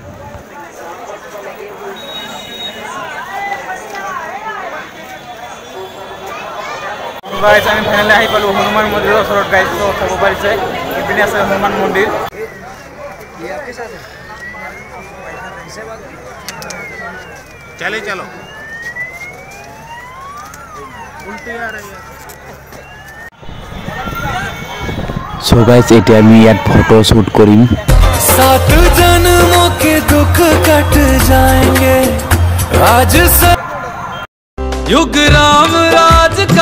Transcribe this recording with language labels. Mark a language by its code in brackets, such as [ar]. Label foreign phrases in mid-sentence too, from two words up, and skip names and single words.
[as] আমি ফাইনেলি আহি পালোঁ হনুমান মন্দিৰৰ ওচৰত গাইজ চাব পাৰিছে ইপিনে আছে হনুমান মন্দিৰ চলো [en] so guys [as] এতিয়া আমি ইয়াত ফটো শ্যুট কৰিম [hi] 7 जन्मों के दुख कट जाएंगे आज युग राम राज का